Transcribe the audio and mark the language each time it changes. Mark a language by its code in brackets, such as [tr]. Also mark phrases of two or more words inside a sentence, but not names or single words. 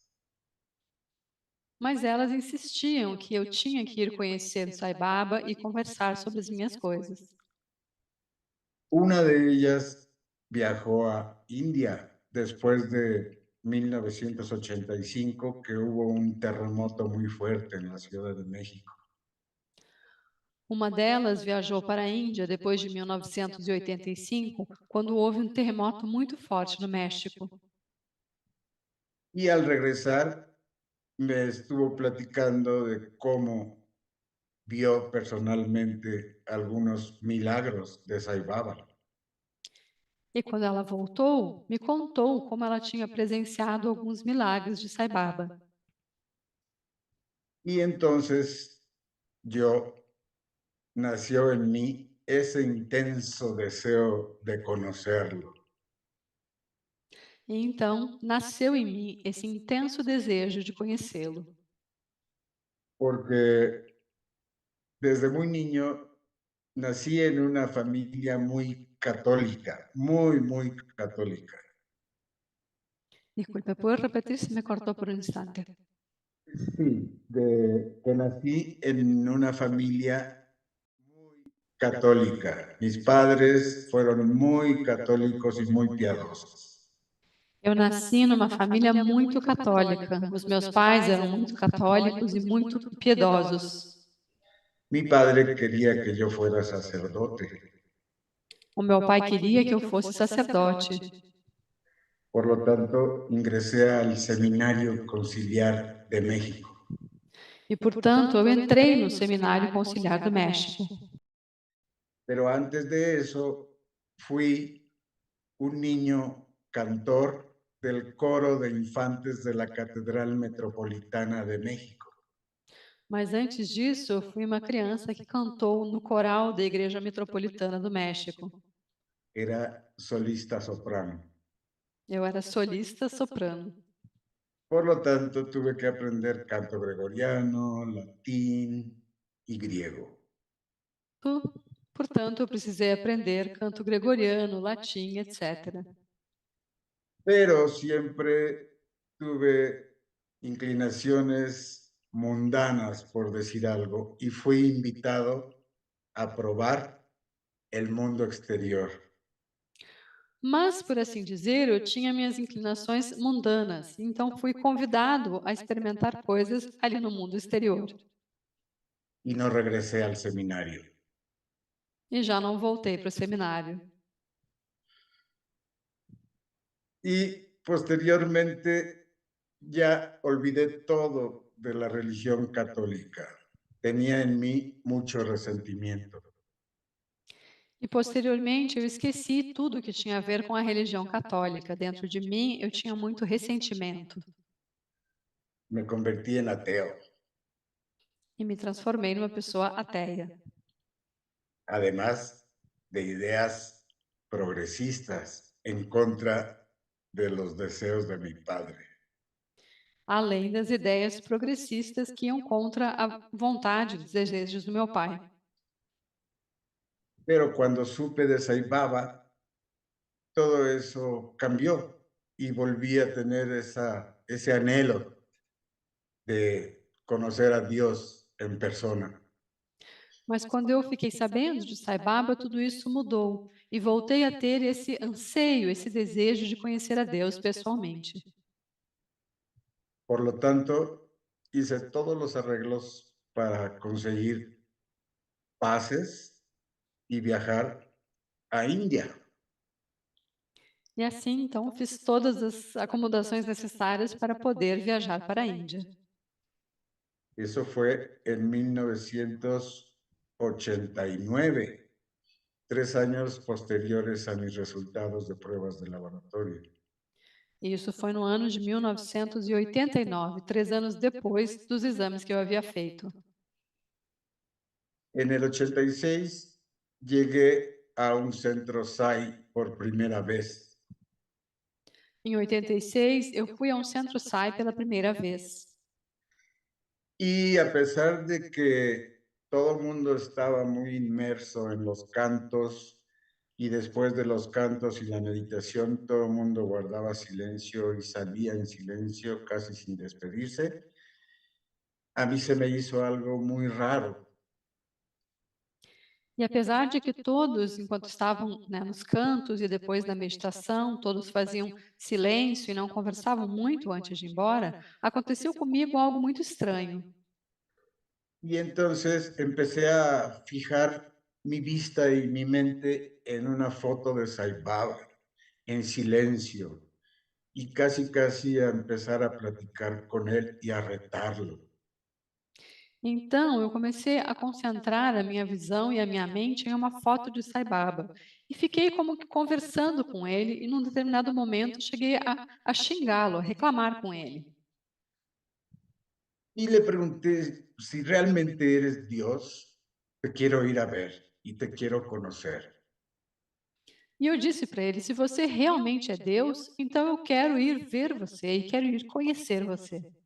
[pt] Mas elas insistiam que eu tinha que ir conhecer o Sai Baba e conversar sobre as minhas coisas. [es] Una de ellas viajó a India después de 1985, que hubo un terremoto muy fuerte en la Ciudad de México. [pt] Uma delas viajou para a Índia depois de 1985, quando houve um terremoto muito forte no México. [es] Y al regresar me estuvo platicando de cómo vio personalmente algunos milagros de Sai Baba. [pt] E quando ela voltou, me contou como ela tinha presenciado alguns milagres de Sai Baba. [es] Y entonces nació en mí ese intenso deseo de conocerlo. [pt] E então nasceu em mim esse intenso desejo de conhecê-lo. [es] Porque desde muy niño nací en una familia muy católica, muy católica. Disculpe, ¿puede repetir? Se me cortó por un instante. Sí, que nací en una familia muy católica. Mis padres fueron muy católicos y muy piadosos. [pt] Eu nasci numa família muito católica. Os meus pais eram muito católicos e muito piedosos. [es] Mi padre quería que yo fuera sacerdote. [pt] O meu pai queria que eu fosse sacerdote. [es] Por lo tanto, ingresé al Seminario Conciliar de México. [pt] E, portanto, eu entrei no Seminário Conciliar do México. [es] Pero antes de eso, fui un niño cantor del coro de infantes de la Catedral Metropolitana de México. [pt] Mas antes disso, eu fui uma criança que cantou no coral da Igreja Metropolitana do México. [es] Era solista soprano. [pt] Eu era solista soprano. [es] Por lo tanto, tuve que aprender canto gregoriano, latín y griego. [pt] Portanto, eu precisei aprender canto gregoriano, latim, etc. [es] Pero siempre tuve inclinaciones mundanas, por decir algo, y fui invitado a probar el mundo exterior. [pt] Mas, por assim dizer, eu tinha minhas inclinações mundanas, então fui convidado a experimentar coisas ali no mundo exterior. [es] Y no regresé al seminario. [pt] E já não voltei para o seminário. [es] Y posteriormente ya olvidé todo de la religión católica. Tenía en mí mucho resentimiento. [pt] E posteriormente eu esqueci tudo que tinha a ver com a religião católica. Dentro de mim eu tinha muito ressentimento [es] Me convertí en ateo, [pt] e me transformei numa pessoa ateia. [es] además de ideas progresistas en contra de los deseos de mi padre. [pt] Além das ideias progressistas que iam contra a vontade, os desejos do meu pai. [es] Pero cuando supe de Saibaba, todo eso cambió y volví a tener ese anhelo de conocer a Dios en persona. [pt] Mas quando eu fiquei sabendo de Sai Baba, tudo isso mudou e voltei a ter esse anseio, esse desejo de conhecer a Deus pessoalmente. [es] Por lo tanto, hice todos los arreglos para conseguir pases y viajar a India. [pt] E assim, então, fiz todas as acomodações necessárias para poder viajar para a Índia. [es] Eso fue en 1989, 3 años posteriores a mis resultados de pruebas de laboratorio. [pt] E isso foi no ano de 1989, 3 anos depois dos exames que eu havia feito. [es] En el 86 llegué a un centro SAI por primera vez. [pt] Em 86, eu fui a um centro SAI pela primeira vez. [es] Y a pesar de que todo el mundo estaba muy inmerso en los cantos y después de los cantos y la meditación, todo el mundo guardaba silencio y salía en silencio casi sin despedirse, a mí se me hizo algo muy raro. [pt] E apesar de que todos, enquanto estavam, né, nos cantos e depois da meditação, todos faziam silêncio e não conversavam muito antes de ir embora, aconteceu comigo algo muito estranho. [es] Y entonces empecé a fijar mi vista y mi mente en una foto de Sai Baba, en silencio, y casi a empezar a platicar con él y a retarlo. [pt] Então, eu comecei a concentrar a minha visão e a minha mente em uma foto de Sai Baba. E fiquei como que conversando com ele, e num determinado momento cheguei a xingá-lo, a reclamar com ele. [es] Y le pregunté, si realmente eres Dios, te quiero ir a ver y te quiero conocer. [pt] E eu disse para ele: se você realmente é Deus, então eu quero ir ver você e quero ir conhecer você.